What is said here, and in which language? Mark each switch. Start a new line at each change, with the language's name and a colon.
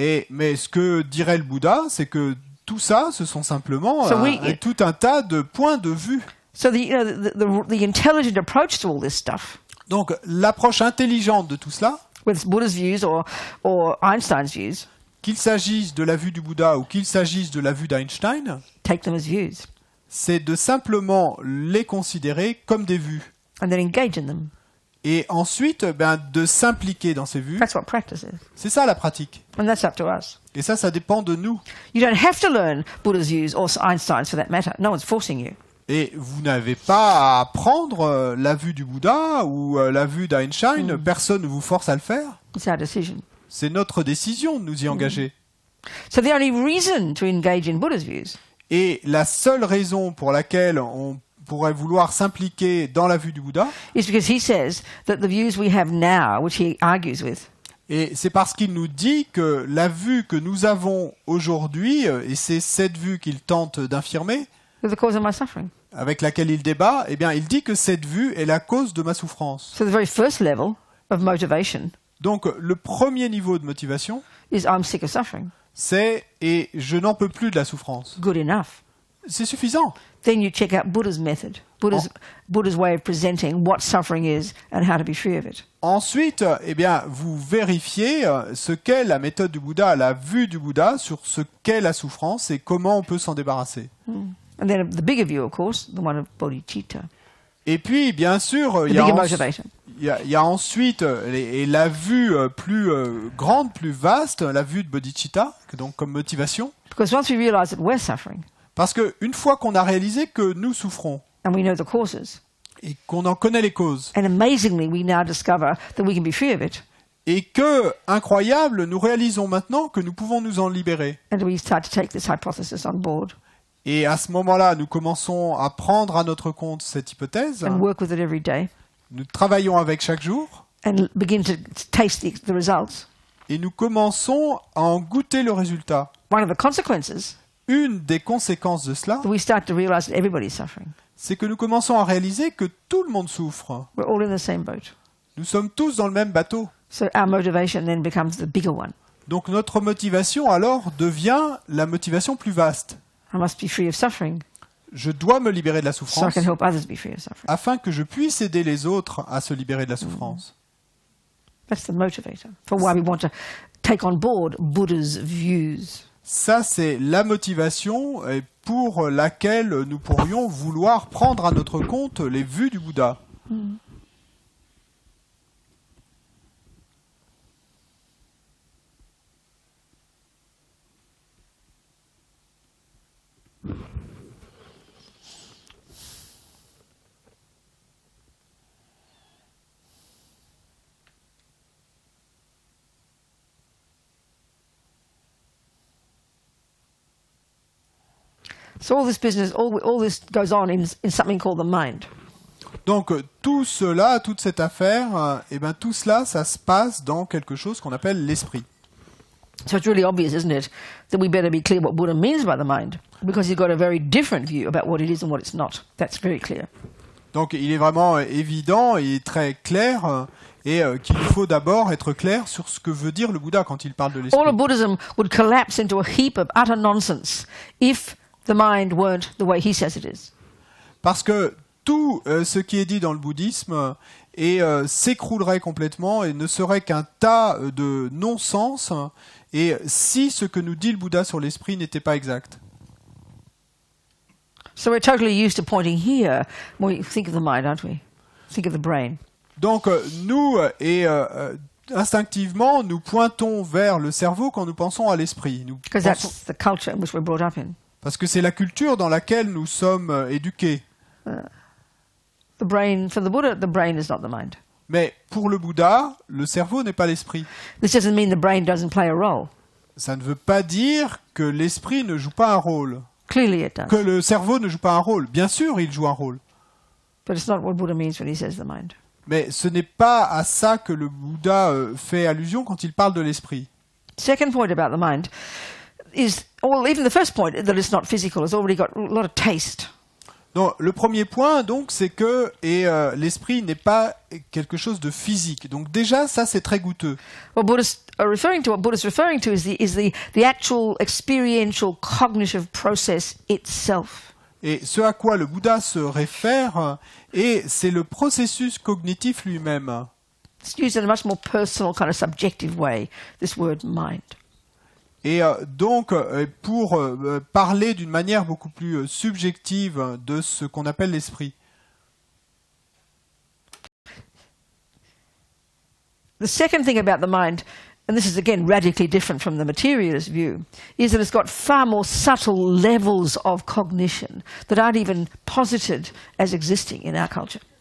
French: Mais ce que dirait le Bouddha, c'est que tout ça, ce sont simplement tout un tas de points de vue.
English: So the intelligent approach to all this stuff,
French: Donc l'approche intelligente de tout cela,
English: whether it's Buddha's views or Einstein's views,
French: qu'il s'agisse de la vue du Bouddha ou qu'il s'agisse de la vue d'Einstein,
English: take them as views
French: c'est de simplement les considérer comme des vues.
English: and then engage in them.
French: Et ensuite, de s'impliquer dans ces vues.
English: That's what practice is.
French: C'est ça la pratique.
English: And that's up to us.
French: Et ça dépend de nous.
English: You don't have to learn Buddha's views or Einstein's for that matter. No one's forcing you.
French: Et vous n'avez pas à apprendre la vue du Bouddha ou la vue d'Einstein. Personne ne vous force à le faire.
English: It's our decision.
French: C'est notre décision de nous y engager.
English: So the only reason to engage in Buddha's views
French: Et la seule raison pour laquelle on pourrait vouloir s'impliquer dans la vue du Bouddha,
English: is because he says that the views we have now, which he argues with,
French: et c'est parce qu'il nous dit que la vue que nous avons aujourd'hui, et c'est cette vue qu'il tente d'infirmer,
English: are the cause of my suffering.
French: avec laquelle il débat, eh bien, il dit que cette vue est la cause de ma souffrance.
English: So the very first level of motivation
French: Donc, le premier niveau de motivation,
English: is I'm sick of suffering.
French: c'est « et je n'en peux plus de la souffrance
English: Good enough. ».
French: C'est suffisant.
English: Then you check out Buddha's method, Buddha's way of presenting what suffering is and how to be free of it.
French: Ensuite, eh bien, vous vérifiez ce qu'est la méthode du Bouddha, la vue du Bouddha sur ce qu'est la souffrance et comment on peut s'en débarrasser.
English: And then the bigger view, of course, the one of bodhicitta,
French: Et puis, bien sûr,
English: the
French: il y a
English: bigger motivation.
French: il y a ensuite la vue plus grande, plus vaste, la vue de bodhicitta, donc comme motivation.
English: Because once we realize that we're suffering
French: Parce qu'une fois qu'on a réalisé que nous souffrons
English: and we know the causes,
French: et qu'on en connaît les causes,
English: and amazingly we now discover that we can be free of it,
French: et que, incroyable, nous réalisons maintenant que nous pouvons nous en libérer.
English: and we start to take this hypothesis on board
French: Et à ce moment-là, nous commençons à prendre à notre compte cette hypothèse.
English: and work with it every day,
French: Nous travaillons avec chaque jour
English: and begin to taste the results.
French: et nous commençons à en goûter le résultat.
English: One of the consequences
French: Une des conséquences de cela,
English: that we start to realize that everybody's suffering.
French: c'est que nous commençons à réaliser que tout le monde souffre.
English: We're all in the same boat.
French: Nous sommes tous dans le même bateau.
English: So our motivation then becomes the bigger one.
French: Donc notre motivation alors devient la motivation plus vaste.
English: I must be free of suffering
French: Je dois me libérer de la
English: so I
French: souffrance
English: can help others be free of suffering.
French: afin que je puisse aider les autres à se libérer de la souffrance.
English: That's the motivator for why we want to take on board Buddha's views.
French: Ça, c'est la motivation pour laquelle nous pourrions vouloir prendre à notre compte les vues du Bouddha.
English: So all this business, all this goes on in something called the mind.
French: Donc tout cela, toute cette affaire, tout cela, ça se passe dans quelque chose qu'on appelle l'esprit.
English: So it's really obvious, isn't it, that we better be clear what Buddha means by the mind, because he's got a very different view about what it is and what it's not. That's very clear.
French: Donc il est vraiment évident et très clair qu'il faut d'abord être clair sur ce que veut dire le Bouddha quand il parle de l'esprit.
English: All of Buddhism would collapse into a heap of utter nonsense if the mind weren't the way he says it is.
French: Parce que tout ce qui est dit dans le bouddhisme s'écroulerait complètement et ne serait qu'un tas de non-sens et si ce que nous dit le Bouddha sur l'esprit n'était pas exact.
English: So we're totally used to pointing here when we think of the mind, aren't we? Think of the brain.
French: Donc nous instinctivement nous pointons vers le cerveau quand nous pensons à l'esprit.
English: Because that's the culture in which we're brought up in.
French: Parce que c'est la culture dans laquelle nous sommes éduqués.
English: The brain, for the Buddha, the brain is not the mind.
French: Mais pour le Bouddha, le cerveau n'est pas l'esprit.
English: This doesn't mean the brain doesn't play a role.
French: Ça ne veut pas dire que l'esprit ne joue pas un rôle.
English: Clearly it does.
French: Que le cerveau ne joue pas un rôle. Bien sûr, il joue un rôle.
English: But it's not what Buddha means when he says the mind.
French: Mais ce n'est pas à ça que le Bouddha fait allusion quand il parle de l'esprit.
English: Second point about the mind is, well, even the first point, that it's not physical, has already got a lot of taste.
French: Donc, le premier point, donc, c'est que l'esprit n'est pas quelque chose de physique. Donc déjà, ça, c'est très goûteux.
English: What Buddhists are referring to, what Buddha's referring to is the actual experiential cognitive process itself.
French: Et ce à quoi le Bouddha se réfère, c'est le processus cognitif lui-même.
English: It's used in a much more personal, kind of subjective way, this word mind.
French: Et donc, pour parler d'une manière beaucoup plus subjective de ce qu'on appelle l'esprit.
English: The second thing about the mind, and this is again radically different from the materialist view, is that it's got far more subtle levels of cognition that aren't even posited as existing in our culture.